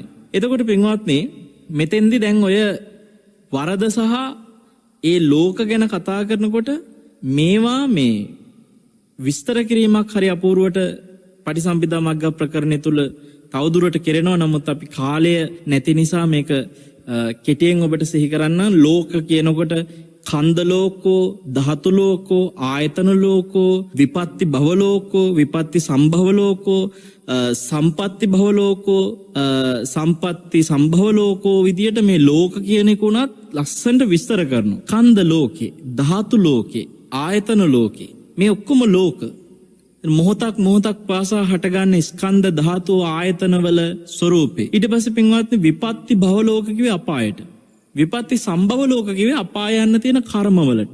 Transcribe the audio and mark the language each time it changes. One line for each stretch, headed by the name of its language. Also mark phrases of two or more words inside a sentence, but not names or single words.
Sinhala: එතකොට පින්වත්නි මෙතෙන්දි දැන් ඔය වරද සහ ඒ ලෝක ගැන කතා කරනකොට මේවා මේ විස්තර කිරීමක් හරි අපූර්වට පටිසම්භිදා මග්ග ප්‍රකරණය තුල තවදුරට කෙරෙනවා. නමුත් අපි කාලය නැති නිසා මේක කෙටියෙන් ඔබට සිහි කරන්න. ලෝක කියනකොට
Pali: කන්ද ලෝකෝ, ධාතු ලෝකෝ, ආයතන ලෝකෝ, විපත්ති භව ලෝකෝ, විපත්ති සම්භව ලෝකෝ, සම්පත්ති භව ලෝකෝ, සම්පත්ති සම්භව ලෝකෝ
Sinhala: විදියට මේ ලෝක කියන එක උනත් ලස්සනට විස්තර කරනවා. කන්ද ලෝකේ, ධාතු ලෝකේ, ආයතන ලෝකේ මේ ඔක්කොම ලෝක. මොහොතක් පාසා හටගන්න ස්කන්ධ ධාතු ආයතනවල ස්වરૂපේ. ඊට පස්සේ පින්වත්නි විපත්ති භව ලෝක කිව්වේ අපායට. විපත්ති සම්භව ලෝක කිව්වේ අපාය යන්න තියෙන කර්මවලට.